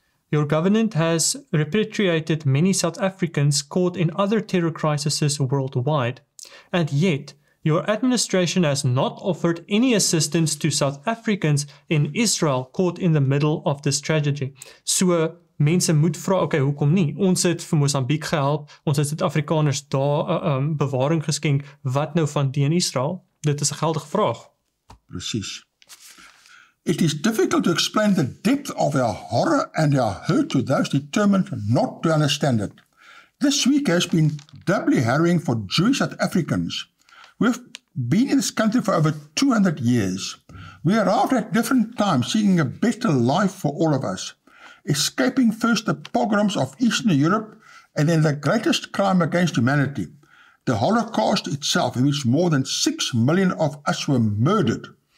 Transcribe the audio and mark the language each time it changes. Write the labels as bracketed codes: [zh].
[en] Your government has repatriated many South Africans caught in other terror crises worldwide, and yet your administration has not offered any assistance to South Africans in Israel caught in the middle of this tragedy. [af] So, mense moet vra, okay, hoekom nie? Ons het vir Mosambiek gehelp, ons het Suid-Afrikaners daar bewaring geskenk, wat nou van die in Israel? Dit is 'n geldige vraag. Presies. [en] It is difficult to explain the depth of our horror and our hurt to those determined not to understand it. This week has been doubly harrowing for Jewish South Africans. We've been in this country for over 200 years. We arrived at different times seeking a better life for all of us, escaping first the pogroms of Eastern Europe and then the greatest crime against humanity, the Holocaust itself, in which more than 6 million of us were murdered.